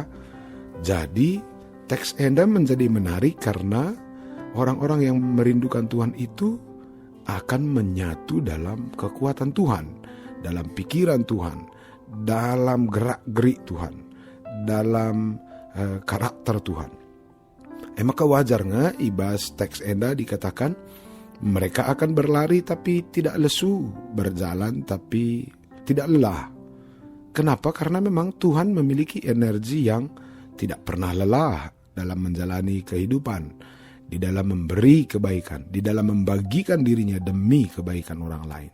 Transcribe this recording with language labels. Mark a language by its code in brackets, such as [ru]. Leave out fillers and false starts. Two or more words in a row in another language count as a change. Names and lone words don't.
[id] Jadi teks enda menjadi menarik karena orang-orang yang merindukan Tuhan itu akan menyatu dalam kekuatan Tuhan, dalam pikiran Tuhan, dalam gerak-gerik Tuhan, dalam karakter Tuhan. Maka wajarnya ibas teks enda dikatakan mereka akan berlari tapi tidak lesu, berjalan tapi tidak lelah. Kenapa? Karena memang Tuhan memiliki energi yang tidak pernah lelah dalam menjalani kehidupan, di dalam memberi kebaikan, di dalam membagikan dirinya demi kebaikan orang lain.